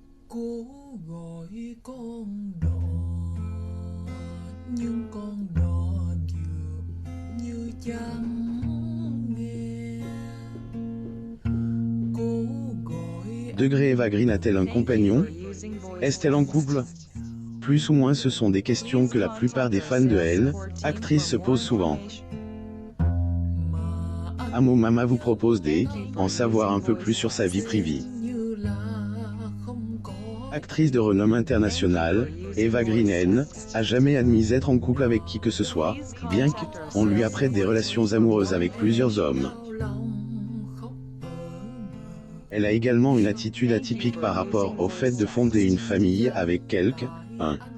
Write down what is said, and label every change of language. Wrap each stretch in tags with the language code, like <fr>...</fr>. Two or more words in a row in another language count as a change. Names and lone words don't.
<vi>Cố gọi con đò nhưng con đò dường như chẳng nghe. Cố gọi</vi> <fr>Degré Eva Green a-t-elle un compagnon? Est-elle en couple? Plus ou moins, ce sont des questions que la plupart des fans de elle, actrice, se posent souvent. Amo Mama vous propose en savoir un peu plus sur sa vie privée.</fr> <vi>như là không có.</vi> <fr>Actrice de renom international, Eva Green a jamais admis être en couple avec qui que ce soit, bien qu'on lui apprête des relations amoureuses avec plusieurs hommes. Elle a également une attitude atypique par rapport au fait de fonder une famille avec quelqu'un.</fr>